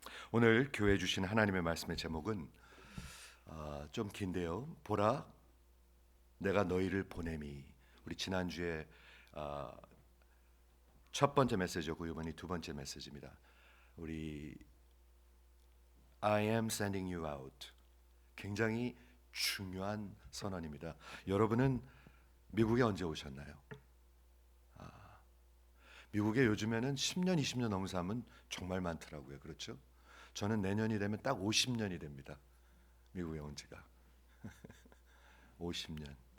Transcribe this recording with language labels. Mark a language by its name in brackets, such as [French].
[Korean] 오늘 교회 주신 하나님의 말씀의 제목은 좀 긴데요. 보라, 내가 너희를 보냄이. 우리 지난주에 첫 번째 메시지였고 이번이 두 번째 메시지입니다. 우리 [English] I am sending you out. [Korean] 굉장히 중요한 선언입니다. 여러분은 미국에 언제 오셨나요? 미국에 요즘에는 10년, 20년 넘은 사람은 정말 많더라고요. 그렇죠? 저는 내년이 되면 딱 50년이 됩니다. 미국에 온 지가 50년.